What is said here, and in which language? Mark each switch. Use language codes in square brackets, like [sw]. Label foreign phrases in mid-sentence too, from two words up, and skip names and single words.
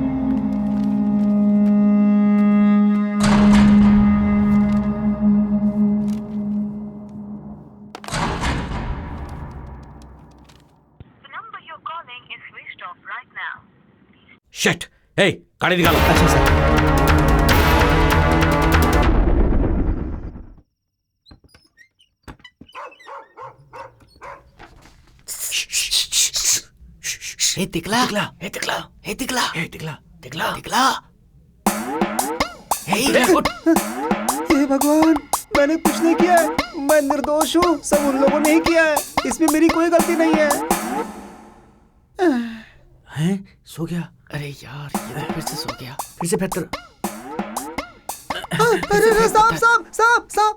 [hi] शिट, हे, गाड़ी निकालो। अच्छा सर। हे तिकला, हे तिकला, हे तिकला, हे तिकला, तिकला, तिकला। हे भगवान, मैंने कुछ नहीं किया है। मैं निर्दोष हूँ। सब उन लोगों ने ही किया है। इसमें मेरी कोई गलती नहीं है। हैं? सो गया? अरे यार, ये फिर से सो गया। फिर से बेहतर। अरे सांप।